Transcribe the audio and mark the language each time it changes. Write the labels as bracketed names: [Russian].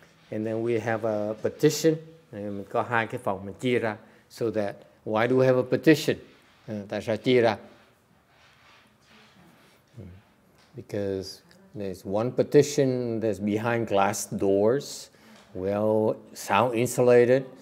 [English] And then we have a petition. [Vietnamese] Mình có 2 cái phòng mình chia ra. [English] So that, why do we have a petition? [Vietnamese] Tại sao chia ra? [English] Because there's one petition that's behind glass doors, well sound insulated.